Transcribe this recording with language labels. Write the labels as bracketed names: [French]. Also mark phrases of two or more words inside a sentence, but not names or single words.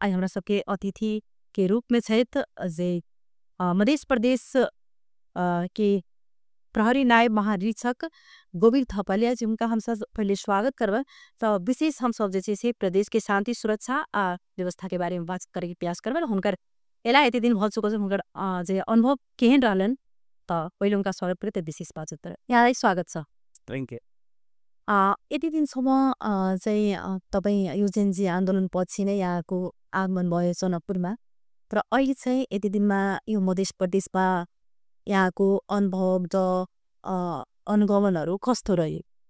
[Maithili] आज हमरा सबके अतिथि के रूप में छे जे मध्य प्रदेश के प्रहरी नायब महानिरीक्षक गोविंद थपलिया जी उनका हम सब पहले स्वागत करब। तो विशेष हम सब जे से प्रदेश के शांति सुरक्षा आ व्यवस्था के बारे में बात करे के प्रयास करब। हुनकर एला एते दिन भल चुकल हुनकर जे अनुभव केहन रहलन त पहिले उनका स्वागत करे त विशेष बातचीत करे यहाँ स्वागत छ। [English] thank you. [Nepali] यति दिनसम्म चाहिँ तपाईँ यो जेनजी आन्दोलन पछि नै यहाँको आगमन भयो जनकपुरमा तर अहिले चाहिँ यति दिनमा यो मध्य प्रदेशमा यहाँको अनुभव र अनुगमनहरू कस्तो रह्यो?